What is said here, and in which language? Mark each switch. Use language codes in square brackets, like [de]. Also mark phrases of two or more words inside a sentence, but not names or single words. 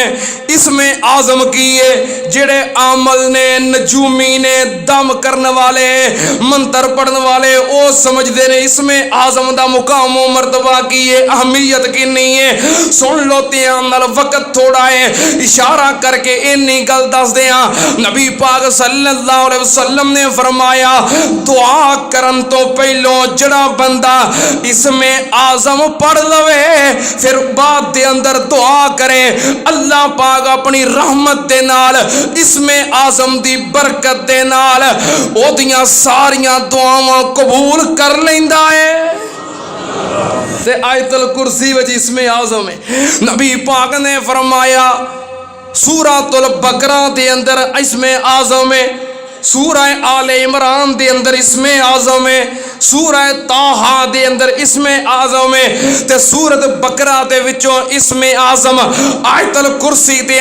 [pa] اسم اعظم کی ہے جڑے عامل نے, نجومی نے, [ur] دم کرنے والے, منتر پڑھنے والے, [pa] وہ سمجھدے نے اسم اعظم دا مقام و مرتبہ کی ہے, اہمیت کی نہیں ہے. سن لو دھیان نال, وقت تھوڑا ہے, اشارہ کر کے انی گل دس دیاں. نبی پاک صلی اللہ علیہ وسلم نے فرمایا دعا کرن تو پہلو جڑا بندہ اسم اعظم پڑھ لوے پھر بعد دے اندر دعا کرے, اللہ پاک اپنی رحمت دے نال, اسم اعظم دی برکت دے نال او دیاں ساریاں دعاواں قبول کر لیندا ہے. تے آیت الکرسی وچ اسم اعظم ہے. نبی پاک نے فرمایا سورۃ البقرہ دے اندر اسم اعظم ہے, سورہ آل عمران دے اندر اسم اعظم ہے, سورہ طٰہٰ دے اندر اسم اعظم ہے تے سورۃ بقرہ دے وچوں اسم اعظم آیت الکرسی دے